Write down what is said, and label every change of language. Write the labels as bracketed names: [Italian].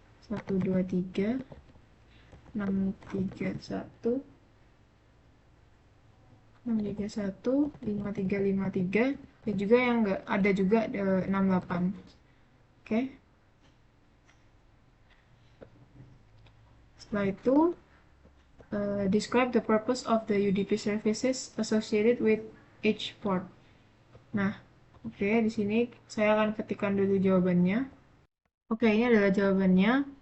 [Indonesian] 123, 631, 631, 5353 dan juga yang enggak ada juga 68. Oke. Setelah itu [English] describe the purpose of the UDP services associated with each port. [Indonesian] Nah, oke, di sini saya akan ketikkan dulu jawabannya. Oke, ini adalah jawabannya.